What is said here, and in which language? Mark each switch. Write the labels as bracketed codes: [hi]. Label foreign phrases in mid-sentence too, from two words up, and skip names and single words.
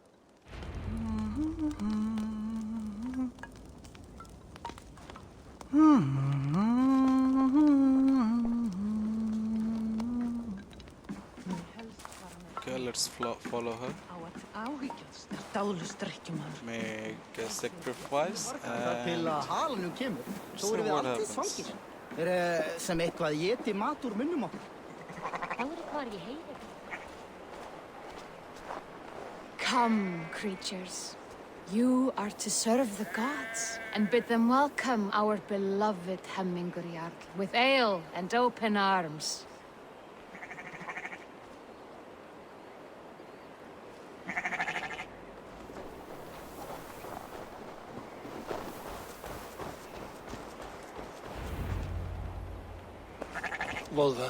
[en] Okay, let's follow her. Make a sacrifice and see what happens. [is] sem eitthvað éti mat úr munnum okkur. [en] Come, creatures. You are to serve the gods, and bid them welcome our beloved Hemmingur Jarl with ale and open arms. Volva,